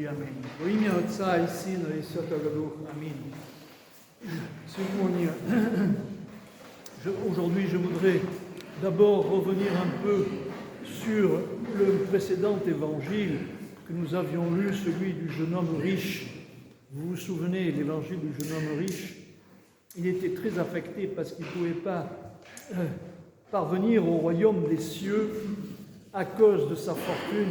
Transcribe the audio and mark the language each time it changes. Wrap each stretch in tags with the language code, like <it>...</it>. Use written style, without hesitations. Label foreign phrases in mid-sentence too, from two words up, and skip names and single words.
<ru>Amen. Во имя Отца и Сына и Святого Духа. Аминь. Сегодня,</ru> <fr>aujourd'hui, je voudrais d'abord revenir un peu sur le précédent évangile que nous avions lu, celui du jeune homme riche. Vous vous souvenez, l'évangile du jeune homme riche, il était très affecté parce qu'il ne pouvait pas parvenir au royaume des cieux à cause de sa fortune.</fr>